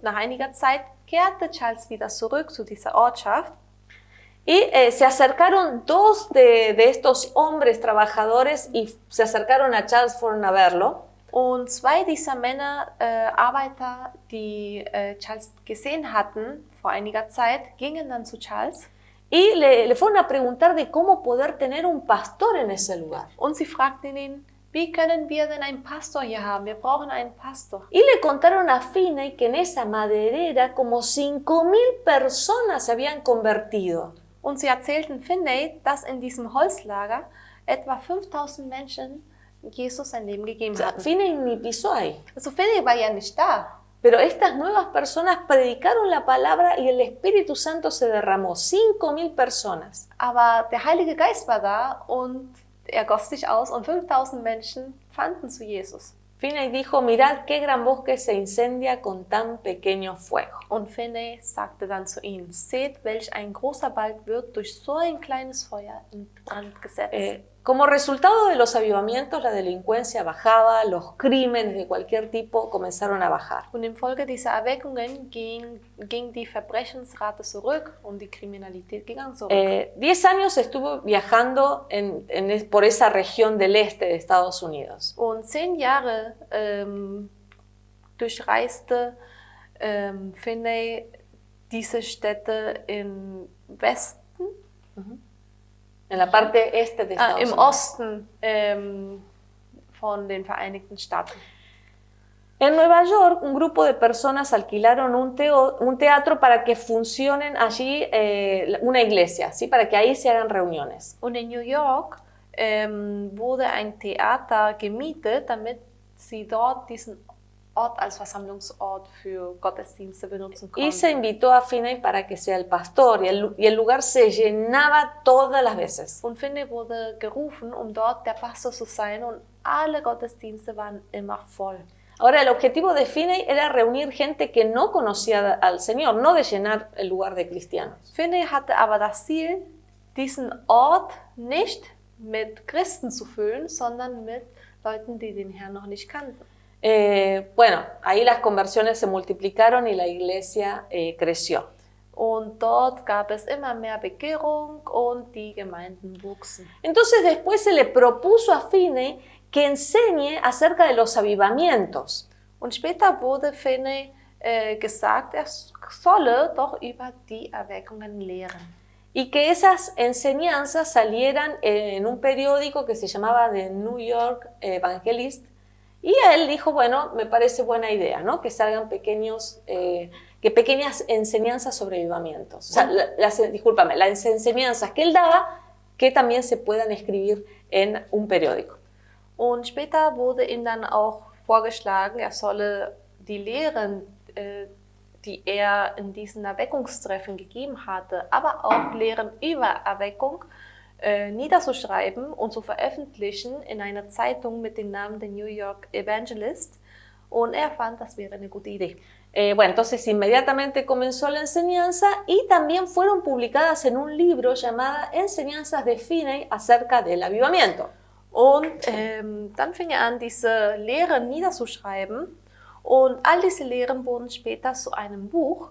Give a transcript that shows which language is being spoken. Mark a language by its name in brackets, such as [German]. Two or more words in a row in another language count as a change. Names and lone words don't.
[German] Nach einiger Zeit kehrte Charles wieder zurück zu dieser Ortschaft. [Spanish] Y se acercaron dos de estos hombres trabajadores y se acercaron a Charles, fueron a verlo. [German] Und zwei dieser Männer, Arbeiter, die Charles gesehen hatten vor einiger Zeit, gingen dann zu Charles. [Spanish] Y le fueron a preguntar de cómo poder tener un pastor en ese lugar. [German] Und sie fragten ihn, wie können wir denn einen Pastor hier haben? Wir brauchen einen Pastor. [Spanish] Y le contaron a Finney que en esa maderera como 5.000 personas se habían convertido. [German] Und sie erzählten Finney, dass in diesem Holzlager etwa 5000 Menschen Jesus sein Leben gegeben [Spanish] O sea, [German] hatten. [Spanish] Finney ni pisó ahí. [German] Also Finney war ja nicht da. [Spanish] Pero estas nuevas personas predicaron la palabra y el Espíritu Santo se derramó. 5.000 personas. [German] Aber der Heilige Geist war da und er goss sich aus und 5000 Menschen fanden zu Jesus. [Spanish] Finney dijo, mirad qué gran bosque se incendia con tan pequeño fuego. [German] Und Finney sagte dann zu ihnen, seht, welch ein großer Wald wird durch so ein kleines Feuer in Brand gesetzt. [Spanish] Como resultado de los avivamientos, la delincuencia bajaba, los crímenes de cualquier tipo comenzaron a bajar. [German] Und infolge dieser Erweckungen ging die Verbrechensrate zurück und die Kriminalität ging zurück. [Spanish] 10 años estuvo viajando por esa región del este de Estados Unidos. [German] Und 10 Jahre durchreiste Finney diese Städte im Westen, [Spanish] En la parte este de Estados [German] im [Spanish] Unidos. [German] Osten von den Vereinigten Staaten. [Spanish] En Nueva York, un grupo de personas alquilaron un teatro para que funcionen allí una iglesia, ¿sí? Para que ahí se hagan reuniones. [German] Und in New York wurde ein Theater gemietet, damit sie dort diesen Ort als Versammlungsort für Gottesdienste benutzen [Spanish] Y se [German] konnten. [Spanish] invitó a Finney para que sea el pastor y el lugar se llenaba todas las veces. [German] Und Finney wurde gerufen, dort der Pastor zu sein, und alle Gottesdienste waren immer voll. [Spanish] Ahora, el objetivo de Finney era reunir gente que no conocía al Señor, no de llenar el lugar de cristianos. [German] Finney hatte aber das Ziel, diesen Ort nicht mit Christen zu füllen, sondern mit Leuten, die den Herrn noch nicht kannten. [Spanish] Bueno, ahí las conversiones se multiplicaron y la iglesia creció. [German] Und dort gab es immer mehr Bekehrung und die Gemeinden wuchsen. [Spanish] Entonces después se le propuso a Finney que enseñe acerca de los avivamientos. [German] Und später wurde Finney gesagt, er solle doch über die Erweckungen lehren. [Spanish] Y que esas enseñanzas salieran en un periódico que se llamaba The New York Evangelist. Y él dijo, bueno, me parece buena idea, ¿no? Que salgan pequeñas enseñanzas sobre avivamientos. O sea, las enseñanzas que él daba, que también se puedan escribir en un periódico. [German] Und später wurde ihm dann auch vorgeschlagen, er solle die Lehren, die er in diesen Erweckungstreffen gegeben hatte, aber auch Lehren über Erweckung, niederzuschreiben und zu veröffentlichen in einer Zeitung mit dem Namen The New York Evangelist. Und er fand, das wäre eine gute Idee. [Spanish] Bueno, entonces inmediatamente comenzó la enseñanza y también fueron publicadas en un libro llamado Enseñanzas de Finney acerca del avivamiento. [German] Und dann fing er an, diese Lehren niederzuschreiben. Und all diese Lehren wurden später zu einem Buch.